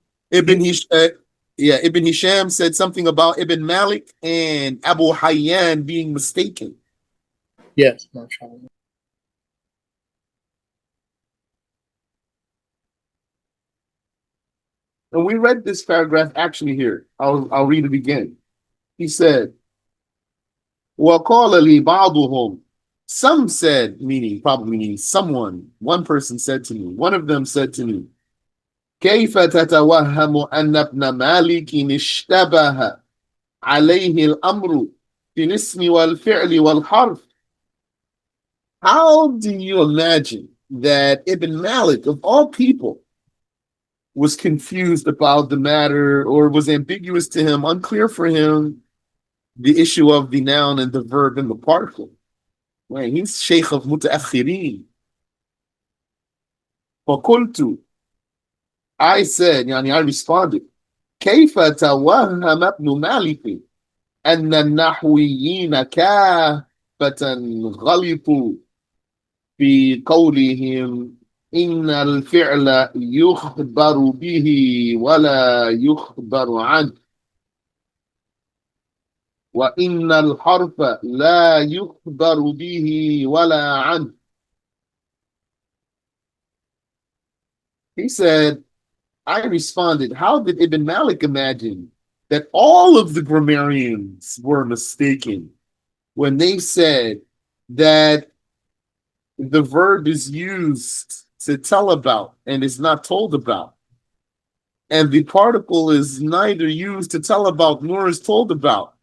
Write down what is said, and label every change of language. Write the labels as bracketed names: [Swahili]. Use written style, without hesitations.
[English] Ibn Hisham, yeah, Ibn Hisham said something about Ibn Malik and Abu Hayyan being mistaken. Yes, mashallah. And we read this paragraph actually here. I'll read it again. He said, [Arabic] وَقَالَ لِي بَعْضُهُمْ. [English] Some said, meaning, probably meaning someone, one person said to me, one of them said to me, [Arabic] كيف تتوهم أن ابن مالك اشتبه عليه الأمر في الاسم والفعل والحرف? [English] How do you imagine that Ibn Malik, of all people, was confused about the matter or was ambiguous to him, unclear for him, the issue of the noun and the verb and the particle? Man, he's Sheikh of Mutaakhirin. [Arabic] فقلت, [English] I said, I responded, [Arabic] كيف توهم ابن مالك أن النحويين كافة غلطوا في قولهم إن الفعل يخبر به ولا يخبر عنه وإن الحرف لا يخبر به ولا عنه. [English] He said, I responded, how did Ibn Malik imagine that all of the grammarians were mistaken when they said that the verb is used to tell about and is not told about, and the particle is neither used to tell about nor is told about?